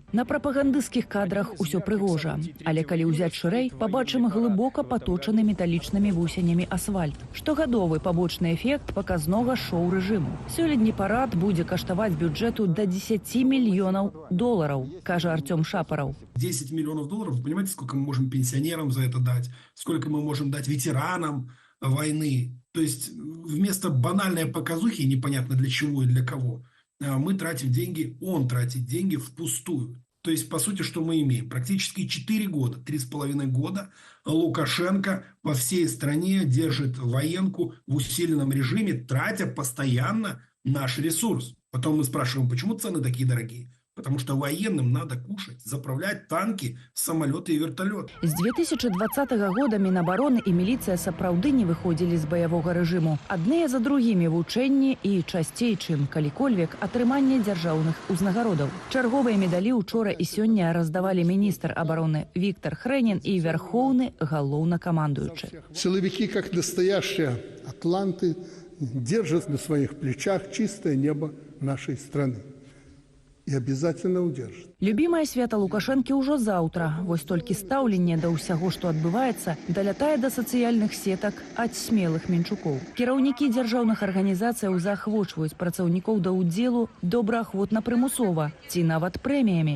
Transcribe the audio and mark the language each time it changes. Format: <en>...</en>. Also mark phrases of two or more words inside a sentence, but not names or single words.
<be>На прапагандысцкіх кадрах усё прыгожа. Але калі ўзяць шырэй, пабачым глыбока паточаны металічнымі вусенямі асфальт. Штогадовы побочны эфект паказнога шоу-рэжыму. Сёлетні парад будзе каштаваць бюджэту да 10 мільёнаў долараў, кажа Артём Шапараў.</be> <ru>10 миллионов долларов, вы понимаете, сколько мы можем пенсионерам за это дать, сколько мы можем дать ветеранам войны. То есть вместо банальной показухи, непонятно для чего и для кого, мы тратим деньги, он тратит деньги впустую. То есть, по сути, что мы имеем? Практически 4 года, 3,5 года Лукашенко по всей стране держит военку в усиленном режиме, тратя постоянно наш ресурс. Потом мы спрашиваем, почему цены такие дорогие? Потому что военным надо кушать, заправлять танки, самолеты и вертолеты.</ru> <be>З 2020 года Мінабароны і міліцыя сапраўды не выходзілі з баявога рэжыму. Адныя за другімі вучэнні і часцей, чым калікольвек, атрыманне дзяржаўных узнагародаў. Чарговыя медалі учора і сёння раздавалі міністр абароны Віктор Хрэнін і вярхоўны галоўнакамандуючы.</be> <ru>Силовики, как настоящие атланты, держат на своих плечах чистое небо нашей страны. И обязательно удержит.</ru> <be>Любімае свята Лукашэнкі ўжо заўтра. Вось толькі стаўленне да ўсяго, што адбываецца, далятае да сацыяльных сетак ад смелых менчукоў. Кіраўнікі дзяржаўных арганізацыяў заахвочваюць працаўнікоў да ўдзелу добраахвотна прымусова ці нават прэміямі.</be>